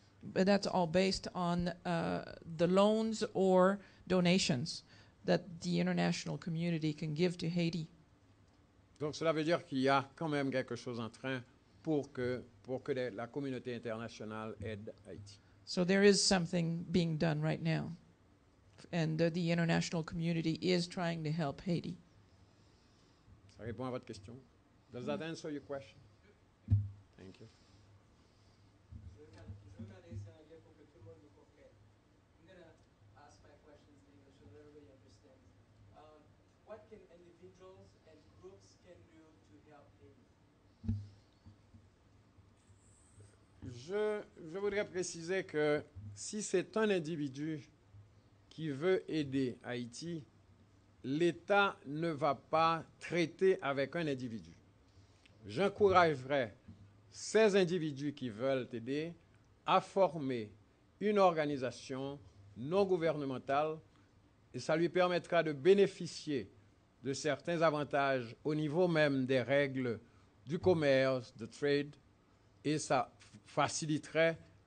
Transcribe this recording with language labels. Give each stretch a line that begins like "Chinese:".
English: But that's all based on the loans or donations that the international community can give to Haiti.
French: Donc cela veut dire qu'il y a quand même quelque chose en train pour que la communauté internationale aide Haïti.
English: So there is something being done right now. And the international community is trying to help Haiti.
French: Ça répond à votre question?
English: Does that answer your question? Thank you.
French: Je vais regarder ça en anglais pour que tout le monde me comprenne.
English: I'm going to ask my questions in English so that everybody understands. What can individuals and groups can do to help Haiti?
French: Je voudrais préciser que si c'est un individu qui veut aider Haïti, l'État ne va pas traiter avec un individu. J'encouragerais ces individus qui veulent aider à former une organisation non gouvernementale et ça lui permettra de bénéficier de certains avantages au niveau même des règles du commerce, de trade, et ça faciliterait